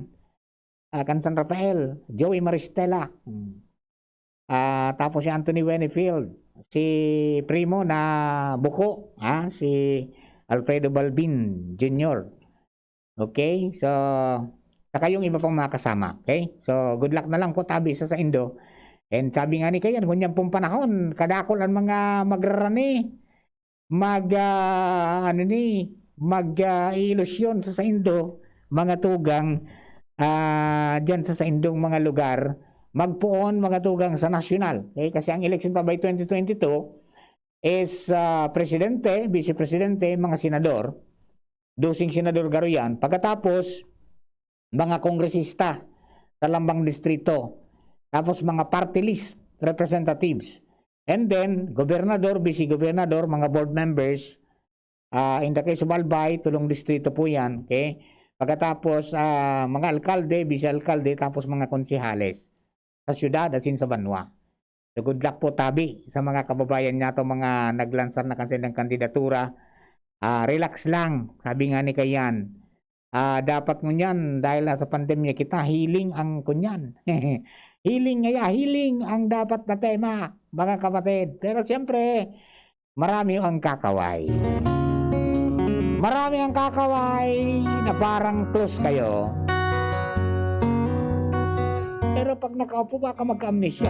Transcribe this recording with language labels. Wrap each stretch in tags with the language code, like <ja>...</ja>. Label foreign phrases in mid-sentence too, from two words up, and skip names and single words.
<tl>San Rafael, Joey Maristela. Tapos si Anthony Wenifield, si Primo na Buko, si Alfredo Balbin Jr. Okay? So, saka yung iba pang mga kasama.</tl> <bik>Okay? So,</bik> <en>good luck</en> <bik>na lang po tabi sa Indo. And sabi nga ni kayan, kunyang pong panahon, kadakol ang mga magrarani, mag-ilusyon sa Indo, mga tugang, dyan sa Indong mga lugar, magpuon mga tugang sa nasyonal. Okay? Kasi ang election pa</bik> <en>by 2022 is</en> <bik>presidente, vice-presidente, mga senador, dosing senador garuyan. Pagkatapos, mga kongresista sa lambang distrito. Tapos mga</bik> <en>party list representatives.</en> <bik>And then, gobernador, vice-gobernador, mga</bik> <en>board members. In the case of</en> <bik>Albay, tulong distrito po yan. Okay? Pagkatapos, mga alkalde, vice-alkalde, tapos mga konsihales sa syudad at sa Banwa. So</bik> <en>good luck</en> <bik>po tabi sa mga kababayan niya to mga naglansar na kasi ng kandidatura. Relax lang, sabi nga ni Kayan. Dapat ngunyan dahil sa pandemya kita, healing ang kunyan. Healing ang dapat na tema, mga kapatid.</bik> <tl>Pero siyempre, marami ang kakaway. Marami ang kakaway na parang close kayo. Pero pag nakaupo baka magka-amnesia.</tl>